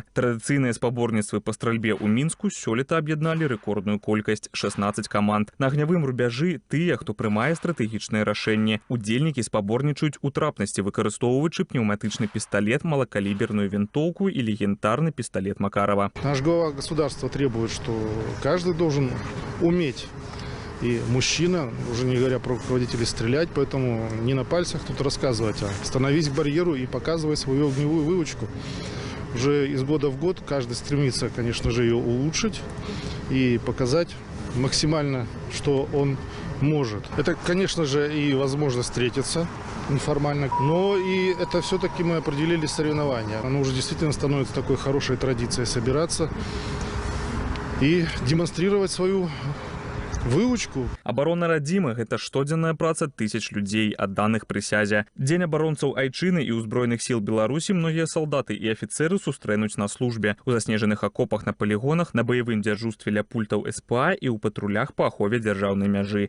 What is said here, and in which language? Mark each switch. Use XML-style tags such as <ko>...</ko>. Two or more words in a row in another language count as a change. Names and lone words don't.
<be>Традыцыйныя спаборніцтвы па стральбе ў Мінску сёлета аб'ядналі рэкордную колькасць – 16 каманд. На агнявым рубяжы тыя, хто прымае стратэгічныя рашэнні. Удзельнікі спаборнічаюць у трапнасці, выкарыстоўваючы пнеўматычны пісталет, малакаліберную вінтоўку і легендарны пісталет Макарова.</be> <ru>Наш глава государства требует, что каждый должен уметь. И мужчина, уже не говоря про руководителей, стрелять, поэтому не на пальцах тут рассказывать, а становись к барьеру и показывай свою огневую выучку. Уже из года в год каждый стремится, конечно же, ее улучшить и показать максимально, что он может. Это, конечно же, и возможность встретиться неформально. Но и это все-таки мы определили соревнования. Оно уже действительно становится такой хорошей традицией собираться и демонстрировать свою выучку.</ru> <be>Абарона радзімы – гэта штодзенная праца тысяч людзей, адданых прысязе. Дзень абаронцаў Айчыны і ўзброеных сіл Беларусі многія салдаты і афіцэры сустрэнуць на службе. У заснежаных акопах на палігонах, на баявым дзяжурстве ля пультаў СПА і ў патрулях па ахове дзяржаўнай мяжы.</be>